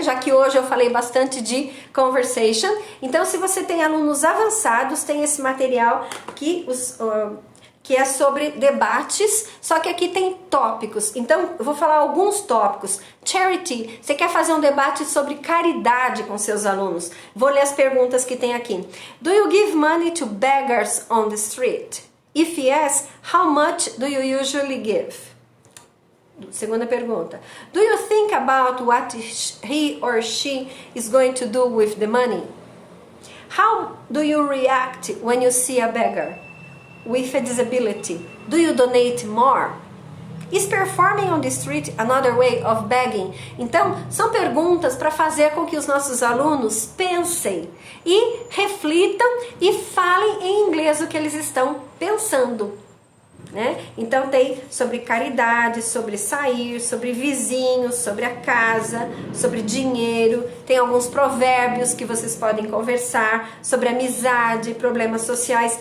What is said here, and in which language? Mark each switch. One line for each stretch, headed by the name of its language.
Portuguese: Já que hoje eu falei bastante de conversation. Então, se você tem alunos avançados, tem esse material que que é sobre debates, só que aqui tem tópicos. Então, eu vou falar alguns tópicos. Charity, você quer fazer um debate sobre caridade com seus alunos? Vou ler as perguntas que tem aqui.
English: Do you give money to beggars on the street? If yes, how much do you usually give?
Portuguese: Segunda pergunta.
English: Do you think about what he or she is going to do with the money? How do you react when you see a beggar with a disability? Do you donate more? Is performing on the street another way of begging?
Portuguese: Então, são perguntas para fazer com que os nossos alunos pensem e reflitam e falem em inglês o que eles estão pensando. Né? Então tem sobre caridade, sobre sair, sobre vizinhos, sobre a casa, sobre dinheiro, tem alguns provérbios que vocês podem conversar, sobre amizade, problemas sociais.